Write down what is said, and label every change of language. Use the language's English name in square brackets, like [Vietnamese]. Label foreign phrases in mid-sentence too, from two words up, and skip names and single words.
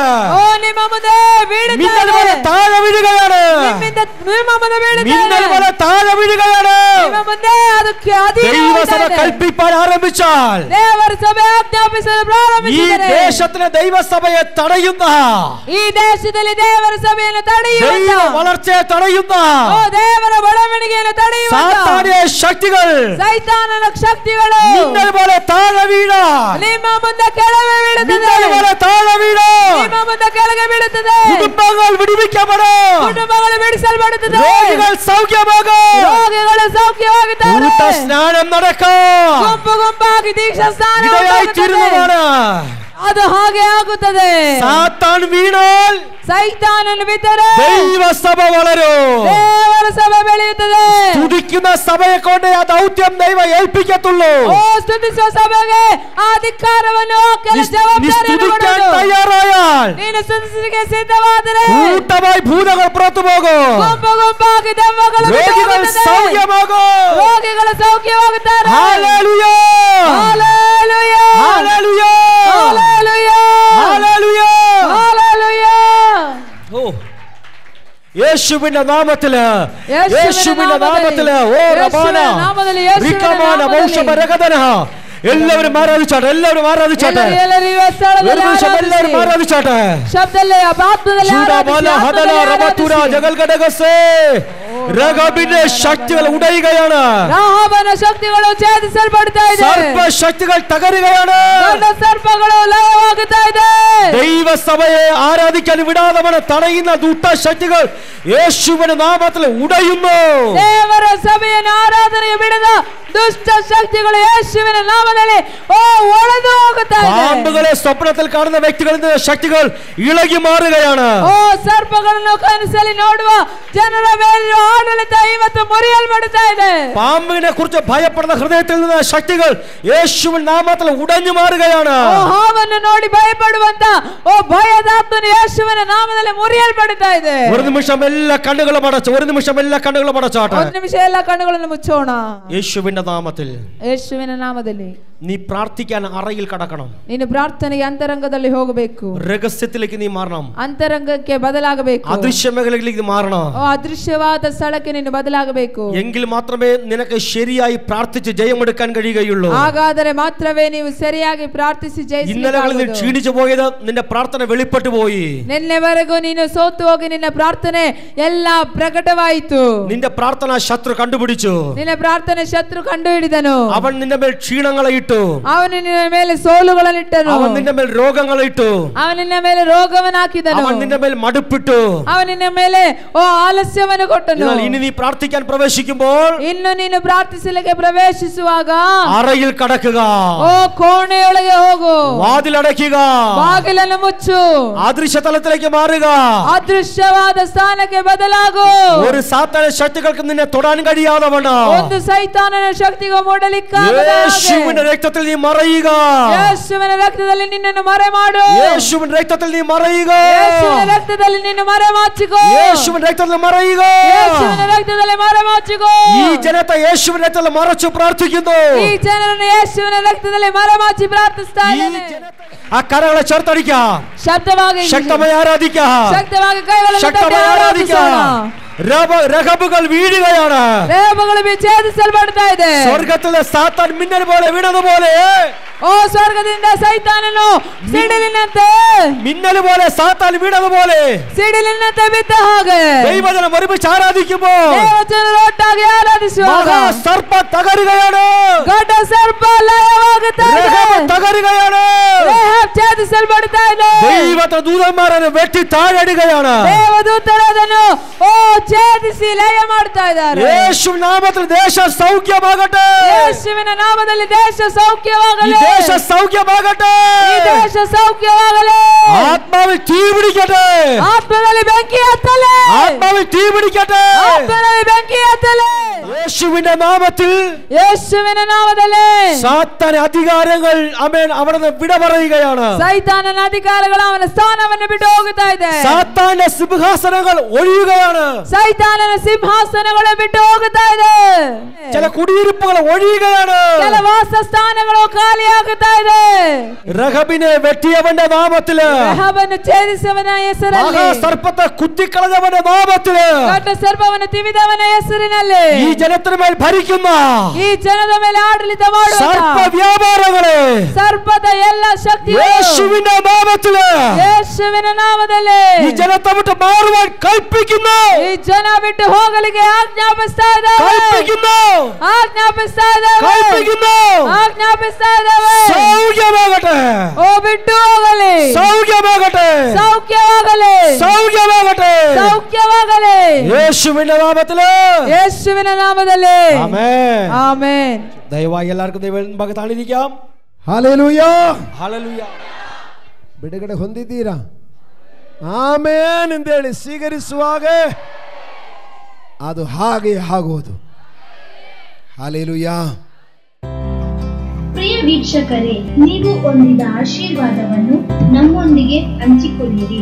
[Kannada] ಓ ನಿಮ್ಮ ಮುಂದೆ [Malayalam] മിന്നൽ പോലെ താഴെ വീഴുകയാണ്. [Kannada] ನಿಮ್ಮ ಮುಂದೆ [Malayalam] മിന്നൽ പോലെ താഴെ വീഴുകയാണ്. [Kannada] ನಿಮ್ಮ ಮುಂದೆ ಅದಕ್ಕೆ [Malayalam] ദൈവസഭ കൽപ്പിപ്പാൻ ആരംഭിച്ചാൽ, [Kannada] ದೇವರ ಸಭೆ ಆಜ್ಞಾಪಿಸಲು [Malayalam] ഈ [Kannada] ಪ್ರಾರಂಭಿಸಿದರೆ [Malayalam] ദേശത്തിന് ദൈവസഭയെ തടയുന്ന, [Kannada] ಈ ದೇಶದಲ್ಲಿ ದೇವರ ಸಭೆಯನ್ನು ತಡೆಯುವ, [Malayalam] ദൈവ വളർച്ചയെ തടയുന്ന [Kannada] ದೇವರ ಬೆಳವಣಿಗೆಯನ್ನು ತಡೆಯುವ [Malayalam] സാത്താന്യ ശക്തികൾ, [Kannada] ಸೈತಾನನ ಶಕ್ತಿಗಳು [Malayalam] മിന്നൽ പോലെ താഴെ വീഴാൻ, [Kannada] ನಿಮ್ಮ ಮುಂದೆ ಕೆಳಗೆ ಬೀಳುತ್ತದೆ. [Malayalam] മിന്നൽ പോലെ താഴെ വീഴാൻ, [Kannada] ನಿಮ್ಮ ಮುಂದೆ ಕೆಳಗೆ ಬೀಳುತ್ತದೆ. [Malayalam] കുടുംബങ്ങൾ വിടുവിക്കപ്പെടും, [Kannada] ಕುಟುಂಬಗಳು ಬಿಡಿಸಲ್ಪಡುತ್ತದೆ. [Malayalam] രോഗികൾ സൗഖ്യമാകും, [Kannada] ರೋಗಿಗಳು ಸೌಖ್ಯವಾಗುತ್ತಾರೆ. [Malayalam] കൂട്ട സ്നാനം നടക്കും. [Kannada] ಗುಂಪು ಗುಂಪಾಗಿ ದೀಕ್ಷಾ ಸ್ನಾನ [Malayalam] ഇടയായി തീരുന്നതാണ്. [Kannada] ಅದು ಹಾಗೆ ಆಗುತ್ತದೆ. [Malayalam] സാത്താൻ വീണാൽ [Kannada] ಸೈತಾನನು ಬಿದ್ದರೆ [Malayalam] ദൈവസഭ വളരും. [Kannada] ದೇವರ ಸಭೆ ಬೆಳೆಯುತ್ತದೆ. [Malayalam] സ്തുതിക്കുന്ന സഭയെ കൊണ്ട് ആ ദൗത്യം ദൈവം ഏൽപ്പിക്കത്തുള്ളൂ. [Kannada] ಓ ಸ್ತುತಿಸುವ ಸಭೆಗೆ ಆ ಅಧಿಕಾರವನ್ನು ಕೆಲ ಜವಾಬ್ದಾರಿಯನ್ನು [Malayalam] സ്തുതിക്കാൻ [Kannada] ಕೊಡುವುದು. [Malayalam] തയ്യാറായാൽ [Kannada] ನೀನು ಸ್ತುತಿಸಲಿಕ್ಕೆ ಸಿದ್ಧವಾದರೆ [Malayalam] കൂട്ടമായി ഭൂതങ്ങൾ പുറത്തു പോകും, [Kannada] ಗುಂಪು ಗುಂಪಾಗಿ ದೆವ್ವಗಳು ಬಿಟ್ಟು [Malayalam] രോഗികൾ [Kannada] ಹೋಗುತ್ತದೆ. [Malayalam] സൗഖ്യമാകും. [Kannada] ರೋಗಿಗಳು ಸೌಖ್ಯವಾಗುತ್ತಾರೆ. [Malayalam] ഹല്ലേലൂയ, [Kannada] ಹಲ್ಲೆಲೂಯ, [Malayalam] ഹല്ലേലൂയ, [Kannada] ಹಲ್ಲೆಲೂಯ, [Malayalam] ഹല്ലേലൂയ. [Kannada] ಹಲ್ಲೆಲೂಯ. [Malayalam] ഓ യേശുവിന്റെ നാമത്തില്, യേശുവിന്റെ യേശുവിന്റെ നാമത്തില്, ഓ റബാന നാമത്തില്, യേശുവിന്റെ റികമാന നാമത്തില്. മൗഷബരഗദന. എല്ലാവരും ആരാധിച്ചാട്ടെ, എല്ലാവരും ആരാധിച്ചാട്ടെ, [Kannada] ಎಲ್ಲರೂ ಈ ಸ್ಥಳದಲ್ಲಿ [Malayalam] ഒരു നിമിഷം [Kannada] ಆರಾಧಿಸಿ. [Malayalam] എല്ലാവരും ആരാധിച്ചാട്ടെ. [Kannada] ಶಬ್ದದಲ್ಲಿ ಆತ್ಮದಲ್ಲಿ ചൂടബല ഹദല റബതുര ജഗൽഗഡഗസേ. [Malayalam] രഗബിന്റെ ശക്തികൾ ഉടയുകയാണ്, [Kannada] ರಾಹಾಬನ ಶಕ್ತಿಗಳು ಛೇದಿಸಲ್ಪಡ್ತಾ ಇದೆ. [Malayalam] സർപ്പ ശക്തികൾ തകരുകയാണ്. [Kannada] ದೊಡ್ಡ ಸರ್ಪಗಳು ಲಯವಾಗುತ್ತಾ ಇದೆ. [Malayalam] ദൈവസഭയെ ആരാധിക്കാൻ വിടാതവനെ തടയുന്ന ദുഷ്ടശക്തികൾ യേശുവിന്റെ നാമത്തിൽ ഉടയുന്നു. [Kannada] ದೇವರ ಸಭೆಯನ್ನು ಆರಾಧನೆಗೆ ಬಿಡದ ದುಷ್ಟ ಶಕ್ತಿಗಳು ಯೇಸುವಿನ ನಾಮದಲ್ಲಿ ಒಡೆದು ಹೋಗುತ್ತಾ ಇದೆ. [Malayalam] പാമ്പുകളെ സ്വപ്നത്തിൽ കാണുന്ന വ്യക്തികളിൽ നിന്ന് ശക്തികൾ ഇളകി മാറുകയാണ്. [Kannada] ಓ ಸರ್ಪಗಳನ್ನು ಕನಸಲ್ಲಿ ನೋಡುವ ಜನರ ಮೇಲಿರುವ ಆಡಳಿತ ಇವತ್ತು ಮುರಿಯಲ್ಪಡುತ್ತಾ ಇದೆ. [Malayalam] പാമ്പിനെ കുറിച്ച് ഭയപ്പെടുന്ന ഹൃദയത്തിൽ നിന്ന് ശക്തികൾ യേശുവിൻ നാമത്തിൽ ഉടഞ്ഞു മാറുകയാണ്. [Kannada] ಓ ಹಾವನ್ನು ನೋಡಿ ಭಯಪಡುವಂತ ಭಯದಾತ್ಮನು ಯೇಸುವಿನ ನಾಮದಲ್ಲಿ ಮುರಿಯಲ್ಪಡುತ್ತಾ ಇದೆ. [Malayalam] ഒരു നിമിഷം എല്ലാ കണ്ണുകളും അടച്ചു, ഒരു നിമിഷം എല്ലാ കണ്ണുകളും അടച്ചാട്ടെ. [Kannada] ಒಂದು ನಿಮಿಷ ಎಲ್ಲ ಕಣ್ಣುಗಳನ್ನು ಮುಚ್ಚೋಣ. [Malayalam] യേശുവിന്റെ നാമത്തിൽ [Kannada] ಯೇಸುವಿನ ನಾಮದಲ್ಲಿ [Malayalam] നീ പ്രാർത്ഥിക്കാൻ അറയിൽ കടക്കണം. [Kannada] ನೀನು ಪ್ರಾರ್ಥನೆಗೆ ಅಂತರಂಗದಲ್ಲಿ ಹೋಗಬೇಕು. [Malayalam] രഹസ്യത്തിലേക്ക് നീ മാറണം. [Kannada] ಅಂತರಂಗಕ್ಕೆ ಬದಲಾಗಬೇಕು. [Malayalam] അദൃശ്യ മേഖലയിലേക്ക് മാറണം. [Kannada] ಅದೃಶ್ಯವಾದ ಸ್ಥಳಕ್ಕೆ ನೀನು ಬದಲಾಗಬೇಕು. [Malayalam] എങ്കിൽ മാത്രമേ നിനക്ക് ശരിയായി പ്രാർത്ഥിച്ച് ജയമെടുക്കാൻ കഴിയുകയുള്ളൂ. [Kannada] ಹಾಗಾದರೆ ಮಾತ್ರವೇ ನೀವು ಸರಿಯಾಗಿ ಪ್ರಾರ್ಥಿಸಿ [Malayalam] ഇന്നലകളിൽ നീ [Kannada] ಜಯಿಸಲಿಕ್ಕೆ. [Malayalam] ക്ഷീണിച്ചു പോയത് നിന്റെ പ്രാർത്ഥന വെളിപ്പെട്ടു പോയി. [Kannada] ನಿನ್ನೆವರೆಗೂ ನೀನು ಸೋತು ಹೋಗಿ ನಿನ್ನ ಪ್ರಾರ್ಥನೆ ಎಲ್ಲ ಪ್ರಕಟವಾಯಿತು. [Malayalam] നിന്റെ പ്രാർത്ഥന ശത്രു കണ്ടുപിടിച്ചു. [Kannada] ನಿನ್ನ ಪ್ರಾರ್ಥನೆ ಶತ್ರು ಕಂಡು ಹಿಡಿದನು. [Malayalam] അവൻ നിന്റെ മേൽ ക്ഷീണങ്ങളെ ഇട്ടു. [Kannada] ಅವನು ನಿನ್ನ ಮೇಲೆ ಸೋಲುಗಳನ್ನಿಟ್ಟನು. [Malayalam] അവൻ നിന്റെ മേൽ രോഗങ്ങളെ ഇട്ടു. [Kannada] ಅವನು ನಿನ್ನ ಮೇಲೆ ರೋಗವನ್ನು ಹಾಕಿದನು. [Malayalam] അവൻ നിന്റെ മേൽ മടുപ്പിട്ടു. [Kannada] ಅವನು ನಿನ್ನ ಮೇಲೆ ಆಲಸ್ಯವನ್ನು ಕೊಟ್ಟನು. [Malayalam] എന്നാൽ ഇനി നീ പ്രാർത്ഥിക്കാൻ പ്രവേശിക്കുമ്പോൾ [Kannada] ಇನ್ನು ನೀನು ಪ್ರಾರ್ಥಿಸಲಿಕ್ಕೆ ಪ್ರವೇಶಿಸುವಾಗ [Malayalam] അറയിൽ കടക്കുക, [Kannada] ಕೋಣೆಯೊಳಗೆ ಹೋಗು, [Malayalam] വാതിലടയ്ക്കുക, [Kannada] ಬಾಗಿಲನ್ನು ಮುಚ್ಚು, [Malayalam] അദൃശ്യ തലത്തിലേക്ക് മാറുക. [Kannada] ಅದೃಶ್ಯವಾದ ಸ್ಥಾನಕ್ಕೆ ಬದಲಾಗು. [Malayalam] ഒരു സാത്താന ശക്തികൾക്ക് നിന്നെ തൊടാൻ കഴിയാതവണ്ണം [Kannada] ಒಂದು ಸೈತಾನನ ಶಕ್ತಿಗೂ ಮೂಡಲಿಕ್ಕೆ [Malayalam] യേശുവിന്റെ രക്തത്തിൽ നീ മറയുക. [Kannada] ಯೇಸುವಿನ ರಕ್ತದಲ್ಲಿ ನಿನ್ನನ್ನು ಮರೆ ಮಾಡು. [Malayalam] യേശുവിന്റെ രക്തത്തിൽ നീ മറയുക. [Kannada] ಯೇಸುವಿನ ರಕ್ತದಲ್ಲಿ ನಿನ್ನ ಮರೆ ಮಾಚಿಕೋ. [Malayalam] യേശുവിന്റെ രക്തത്തിൽ മറയുക. [Kannada] ಯೇಸುವಿನ ರಕ್ತದಲ್ಲಿ ಮರೆ ಮಾಚಿಕೋ. [Malayalam] ഈ ജനത്തെ യേശുവിന്റെ രക്തത്തിൽ മറച്ചു പ്രാർത്ഥിക്കുന്നു. [Kannada] ಈ ಜನರನ್ನು ಯೇಸುವಿನ ರಕ್ತದಲ್ಲಿ ಮರೆ ಮಾಚಿ ಪ್ರಾರ್ಥಿಸ್ತಾ ಇದ್ದೇನೆ. [Malayalam] ആ കരങ്ങളെ ചേർത്തടിക്കാം, [Kannada] ಶಬ್ದವಾಗಿ [Malayalam] ശക്തമായി ആരാധിക്കാം, [Kannada] ಶಕ್ತವಾಗಿ ಕೈಗಳನ್ನು ತಟ್ಟಿ [Malayalam] ശക്തമായി ആരാധിക്കാം. രഹബുകൾ വീഴുകയാണ്. [Kannada] ರೇಬಗಳು ಛೇದಿಸಲ್ಪಡ್ತಾ ಇದೆ. [Malayalam] സ്വർഗത്തിലെ സാത്താൻ മിന്നൽ പോലെ വീണതുപോലെ [Kannada] ಸ್ವರ್ಗದಿಂದ ಸೈತಾನನು ಸಿಡಿಲಿನಂತೆ [Malayalam] മിന്നൽ പോലെ സാത്താൻ വീണതുപോലെ [Kannada] ಸಿಡಿಲಿನಂತೆ ಬಿದ್ದ ಹಾಗೆ [Malayalam] ദൈവജനം ഒരുമിച്ച് ആരാധിക്കുമ്പോൾ [Kannada] ದೇವಜನರು ಒಟ್ಟಾಗಿ ಆರಾಧಿಸುವಾಗ [Malayalam] സർപ്പ തകരുകയാണ്. [Kannada] ದೊಡ್ಡ ಸರ್ಪ ಲಯವಾಗುತ್ತದೆ. [Malayalam] തകരുകയാണ്. [Kannada] ಛೇದಿಸಲ್ಪಡ್ತಾ ಇದೆ. [Malayalam] ദൈവത്തെ ദൂതന്മാരನ್ನು വെട്ടി താഴെടുകയാണ്. [Kannada] ದೇವದೂತರು ಅದನ್ನು ಛೇದಿಸಿ ಲಯ ಮಾಡ್ತಾ ಇದ್ದಾರೆ. [Malayalam] യേശു നാമത്തിൽ ദേശം സൗഖ്യമാകട്ടെ. [Kannada] ಯೇಸುವಿನ ನಾಮದಲ್ಲಿ ದೇಶ ಸೌಖ್ಯವಾಗಲಿ. [Malayalam] ദേശ സൗഖ്യമാകട്ടെ. [Kannada] ಈ ದೇಶ ಸೌಖ್ಯವಾಗಲಿ. [Malayalam] ആത്മാവിൽ തീ പിടിക്കട്ടെ. [Kannada] ಆತ್ಮದಲ್ಲಿ ಬೆಂಕಿ ಹತ್ತಲಿ. [Malayalam] ആത്മാവിൽ തീ പിടിക്കട്ടെ. [Kannada] ಆತ್ಮದಲ್ಲಿ ಬೆಂಕಿ ಹತ್ತಲಿ. [Malayalam] യേശുവിന്റെ നാമത്തിൽ യേശുവിന്റെ നാമದಲ್ಲಿ സാത്താൻ അധികാരങ്ങൾ ആമേൻ അവിടുന്ന് വിട പറയുകയാണ്. [Kannada] സൈതാനನ [Malayalam] അധികാരങ്ങൾ അവന്റെ [Kannada] സ്ഥാനವನ್ನು ಬಿಟ್ಟು ಹೋಗುತ್ತಾ ಇದೆ. [Malayalam] സാത്താന്റെ സിംഹാസനങ്ങൾ ഒഴിയുകയാണ്. [Kannada] സൈതാനನ സിംഹാസನಗಳು ಬಿಟ್ಟು ಹೋಗುತ್ತಾ ಇದೆ. [Malayalam] ചില കുടിയിരിപ്പുകൾ ഒഴിയുകയാണ്. [Kannada] ചില വാസസ്ഥാനಗಳು ಖಾಲಿಯಾಗುತ್ತಾ ಇದೆ. [Malayalam] രഹബിനെ വെട്ടിയവന്റെ നാമത്തിൽ, [Kannada] ರಹಬನ್ನು ಛೇದಿಸಿದವನ ಹೆಸರಲ್ಲಿ, [Malayalam] സർപ്പത്തെ കുത്തിക്കളഞ്ഞവന്റെ നാമത്തിൽ, [Kannada] ದೊಡ್ಡ ಸರ್ಪವನ್ನು ತಿವಿದವನ ಹೆಸರಿನಲ್ಲಿ [Malayalam] ഈ ജനത്തിന് മേൽ ഭരിക്കുന്ന [Kannada] ಈ ಜನದ ಮೇಲೆ ಆಡಳಿತ ಮಾಡುವ [Malayalam] സർപ്പ വ്യാപാരങ്ങളെ [Kannada] ಸರ್ಪದ ಎಲ್ಲ ಶಕ್ತಿ [Malayalam] യേശുവിന്റെ നാമത്തിൽ, [Kannada] ಯೇಸುವಿನ ನಾಮದಲ್ಲಿ [Malayalam] ഈ ജനത്തെ വിട്ട് മാറുവാൻ കൽപ്പിക്കുന്നു. [Kannada] ಈ ಜನ ಬಿಟ್ಟು ಹೋಗಲಿಕ್ಕೆ ಆಜ್ಞಾಪಿಸ್ತಾ ಇದ್ದಾವೆ. [Malayalam] സൗഖ്യമാകട്ടെ, [Kannada] ಓ ಬಿಟ್ಟು ಹೋಗಲಿ, [Malayalam] സൗഖ്യമാകട്ടെ, [Kannada] ಸೌಖ್ಯವಾಗಲಿ, [Malayalam] സൗഖ്യമാകട്ടെ, [Kannada] ಸೌಖ್ಯವಾಗಲಿ. [Malayalam] യേശുവിന്റെ നാമത്തില്, [Kannada] ಯೇಸುವಿನ ನಾಮದಲ್ಲಿ [Malayalam] ആമേൻ. [Kannada] ಆಮೆನ್. [Malayalam] ദയവായി എല്ലാവർക്കും ദൈവം താണിരിക്കാം. [Kannada] ಹಲ್ಲೆಲೂಯ, [Malayalam] ഹല്ലേലൂയ. [Kannada] ಬಿಡುಗಡೆ ಹೊಂದಿದ್ದೀರಾ? ಆಮೇನ್ ಎಂದೇಳಿ ಸ್ವೀಕರಿಸುವಾಗ ಅದು ಹಾಗೆ ಆಗೋದು. ಹಲ್ಲೆಲೂಯ. ಪ್ರಿಯ ವೀಕ್ಷಕರೇ, ನೀವು ಹೊಂದಿದ ಆಶೀರ್ವಾದವನ್ನು ನಮ್ಮೊಂದಿಗೆ ಹಂಚಿಕೊಳ್ಳಿರಿ.